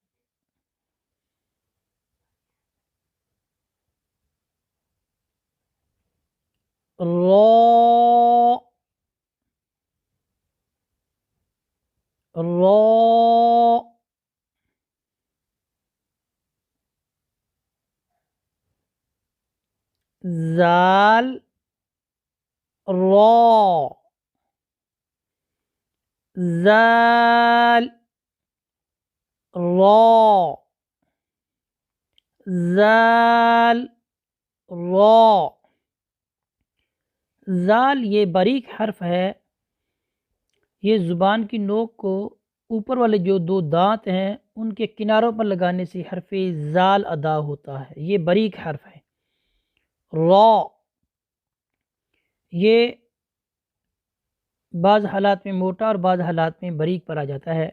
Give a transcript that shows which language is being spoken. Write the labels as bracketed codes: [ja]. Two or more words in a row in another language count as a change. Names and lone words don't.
[ur] را را ذال را ذال را ذال را۔ ذال یہ باریک حرف ہے، یہ زبان کی نوک کو اوپر والے جو دو دانت ہیں ان کے کناروں پر لگانے سے حرف ذال ادا ہوتا ہے۔ یہ باریک حرف ہے۔ را یہ بعض حالات میں موٹا اور بعض حالات میں باریک پڑا جاتا ہے۔